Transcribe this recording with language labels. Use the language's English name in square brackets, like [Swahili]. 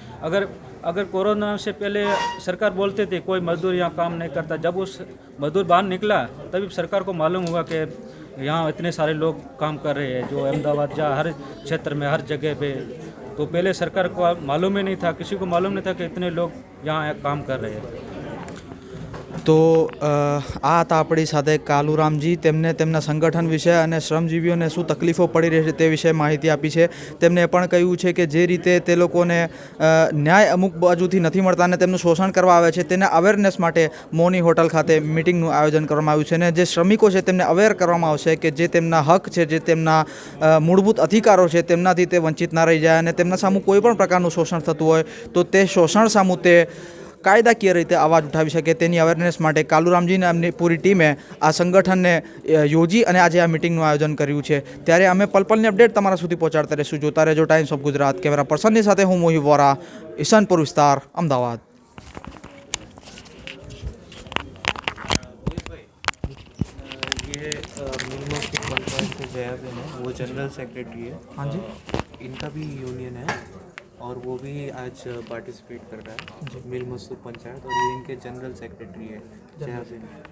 [Hindi] अगर कोरोना से पहले सरकार बोलते थे कोई मजदूर यहाँ काम नहीं करता, जब उस मजदूर बाहर निकला तभी सरकार को मालूम हुआ कि यहाँ इतने सारे लोग काम कर रहे हैं, जो अहमदाबाद या हर क्षेत्र में हर जगह पे। तो पहले सरकार को मालूम ही नहीं था, किसी को मालूम नहीं था कि इतने लोग यहाँ काम कर रहे हैं। [Gujarati] તો આ હતા આપણી સાથે કાલુરામજી। તેમને તેમના સંગઠન વિશે અને શ્રમજીવીઓને શું તકલીફો પડી રહી છે તે વિશે માહિતી આપી છે। તેમને એ પણ કહ્યું છે કે જે રીતે તે લોકોને ન્યાય અમુક બાજુથી નથી મળતા અને તેમનું શોષણ કરવા આવે છે, તેને અવેરનેસ માટે મોની હોટલ ખાતે મિટિંગનું આયોજન કરવામાં આવ્યું છે અને જે શ્રમિકો છે તેમને અવેર કરવામાં આવશે કે જે તેમના હક છે, જે તેમના મૂળભૂત અધિકારો છે, તેમનાથી તે વંચિત ના રહી જાય અને તેમના સામું કોઈ પણ પ્રકારનું શોષણ થતું હોય તો તે શોષણ સામું તે કાયદાકીય રીતે અવાજ ઉઠાવી શકે, તેની અવેરનેસ માટે કાલુરામજીને એમની પૂરી ટીમે આ સંગઠનને યોજી અને આજે આ મિટિંગનું આયોજન કર્યું છે। ત્યારે અમે પલપલની અપડેટ તમારા સુધી પહોંચાડતા રહીશું। જોતા રહેજો ટાઈમ્સ ઓફ ગુજરાત। કેમેરા પર્સનની સાથે હું મોહી વોરા, ઈશાનપુર વિસ્તાર, અમદાવાદ। [Hindi] ये मिलमस्ती पंचायत से जयाबेन है, वो जनरल सेक्रेटरी है। हाँ जी, इनका भी यूनियन है और वो भी आज पार्टिसिपेट कर रहा है मिल मजदूर पंचायत, और ये इनके जनरल सेक्रेटरी है जयाबेन।